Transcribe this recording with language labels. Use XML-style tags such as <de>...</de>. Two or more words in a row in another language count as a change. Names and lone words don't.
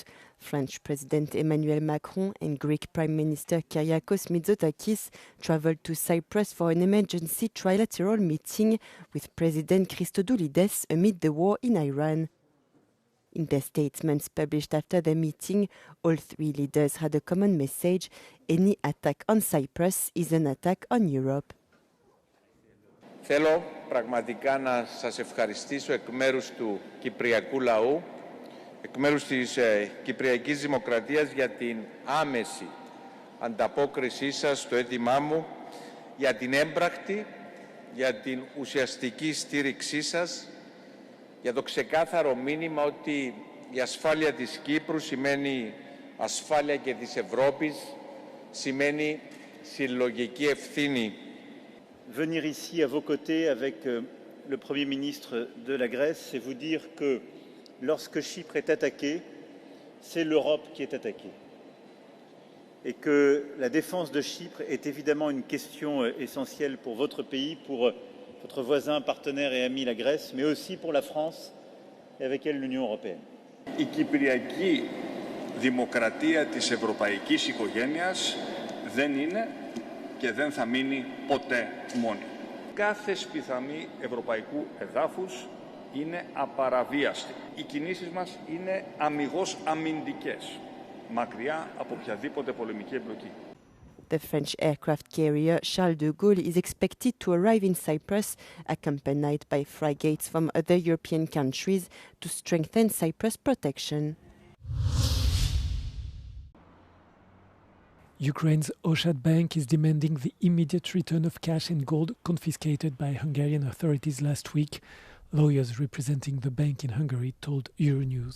<en>French President Emmanuel Macron and Greek Prime Minister Kyriakos Mitsotakis travelled to Cyprus for an emergency trilateral meeting with President Christodoulides amid the war in Iran. In their statements published after the meeting, all three leaders had a common message: any attack on Cyprus is an attack on Europe.</en> <el>Θέλω πραγματικά να σας ευχαριστήσω εκ μέρους του κυπριακού λαού, εκ μέρους της Κυπριακής Δημοκρατίας για την άμεση ανταπόκρισή σας στο αίτημά μου, για την έμπρακτη, για την ουσιαστική στήριξή σας, για το ξεκάθαρο μήνυμα ότι η ασφάλεια της Κύπρου σημαίνει ασφάλεια και της Ευρώπης, σημαίνει συλλογική ευθύνη.</el> <fr>Venir ici à vos côtés avec le Premier ministre de la Grèce, c'est vous dire que lorsque Chypre est attaquée, c'est l'Europe qui est attaquée. Et que la défense de Chypre est évidemment une question essentielle pour votre pays, pour votre voisin, partenaire et ami la Grèce, mais aussi pour la France et avec elle l'Union européenne.</fr> <el>Η Κυπριακή Δημοκρατία της Ευρωπαϊκής Οικογένειας δεν είναι και δεν θα μείνει ποτέ μόνη. Κάθε σπιθαμή ευρωπαϊκού εδάφους είναι απαραβίαστη. Οι κινήσεις μας είναι αμιγώς αμυντικές, μακριά από οποιαδήποτε πολεμική εμπλοκή.</el> <en>The French aircraft carrier Charles de Gaulle is expected to arrive in Cyprus, accompanied by frigates from other European countries, to strengthen Cyprus' protection. Ukraine's Oshad Bank is demanding the immediate return of cash and gold confiscated by Hungarian authorities last week, lawyers representing the bank in Hungary told Euronews.</en>